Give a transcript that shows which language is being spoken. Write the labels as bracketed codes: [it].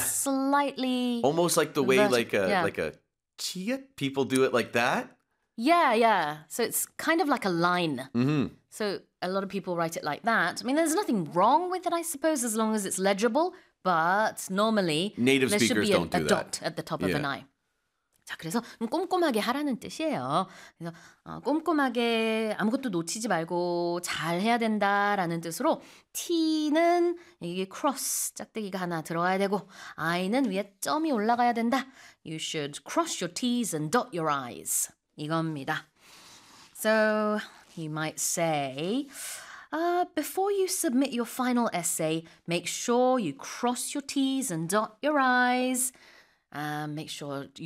[en] slightly... Almost like the way like a chia, people do it like that. Yeah, yeah. So it's kind of like a line. Mm-hmm. So a lot of people write it like that. I mean, there's nothing wrong with it, I suppose, as long as it's legible. But normally, native there speakers should be don't a, do a dot at the top of an I. [ko] 자, 그래서 꼼꼼하게 하라는 뜻이에요. 그래서 꼼꼼하게 아무것도 놓치지 말고 잘 해야 된다라는 뜻으로 T는 이게 cross 짝대기가 하나 들어가야 되고 I는 위에 점이 올라가야 된다. [en] You should cross your T's and dot your I's. [ko] 이겁니다. [en] So you might say, before you submit your final essay, make sure you cross your T's and dot your I's. Make sure you